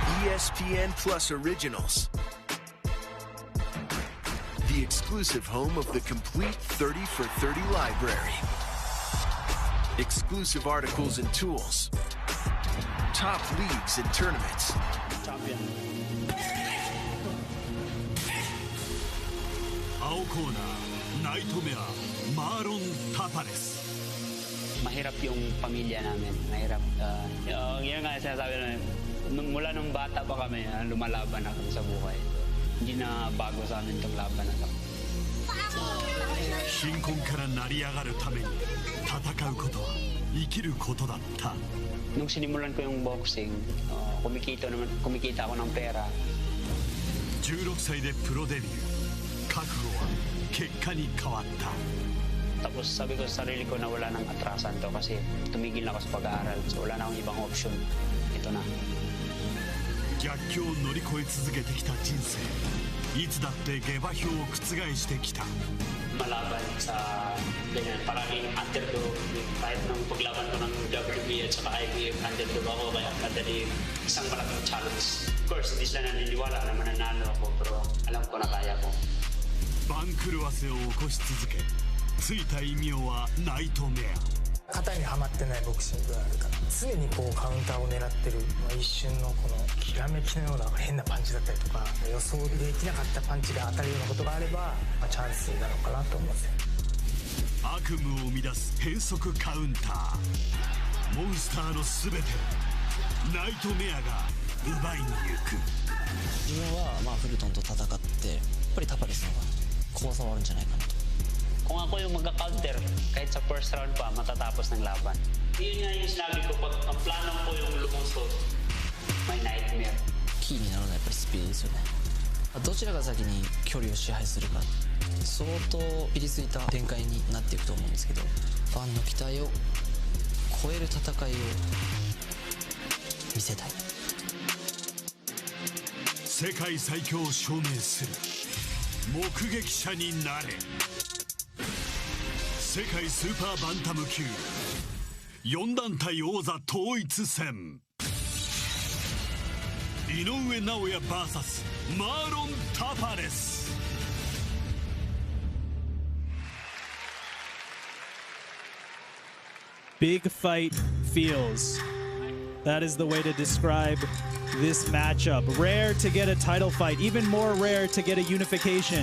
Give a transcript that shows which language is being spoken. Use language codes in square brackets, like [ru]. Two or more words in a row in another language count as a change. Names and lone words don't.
[en] ESPN Plus originals. The exclusive home of the complete 30 for 30 library. Exclusive articles and tools. Top leagues and tournaments. Champion. [tl] Mahirap yung pamilya namin. Mahirap. Yan nga sinasabi namin, mula nung bata pa kami, lumalaban na kami sa buhay. Hindi na bago sa amin itong laban na ito. Nung sinimulan ko yung boxing, kumikita ako ng pera. [ja] 16 歳でプロデビュー。覚悟は結果に変わった。 [tl] Tapos sabi ko sa sarili ko na wala nang atrasan to kasi tumigil na ako sa pag-aaral. So wala na akong ibang option. Ito na. [ja] 逆境を乗り越え続けてきた人生。いつだって下馬評を覆してきた。 [tl] Malaban sa ganyan, parang underdog. Kahit nung paglaban ko ng WBA at saka IBF, underdog ako. Kaya madali isang malaking challenge. [en] Of course, [tl] hindi sila naniniwala na mananalo ako. Pero alam ko na kaya ko. [ja] 番狂わせを起こし続け、ついた異名はナイトメア。型にはまってないボクシングがあるから、常にこうカウンターを狙ってる、一瞬のこのきらめきのような変なパンチだったりとか、予想できなかったパンチが当たるようなことがあれば、チャンスなのかなと思います。悪夢を生み出す変則カウンター。モンスターのすべてをナイトメアが奪いに行く。自分はフルトンと戦ってやっぱりタパレスの方が怖さはあるんじゃないかなと。 [tl] Kung ako yung magka-counter, kahit sa [en] first round [tl] pa, matatapos ng laban. Yun nga yung sinabi ko, pag ang plano ko yung lumusot, may nightmare. [ja] キーになるのはやっぱりスピードですよね。どちらが先に距離を支配するか、相当ピリついた展開になっていくと思うんですけど、ファンの期待を超える戦いを見せたい。世界最強を証明する目撃者になれ。世界スーパーバンタム級4団体王座統一戦井上尚弥 vs マーロン・タパレス。 [en] Big fight feels. That is the way to describe this matchup. Rare to get a title fight, even more rare to get a unification.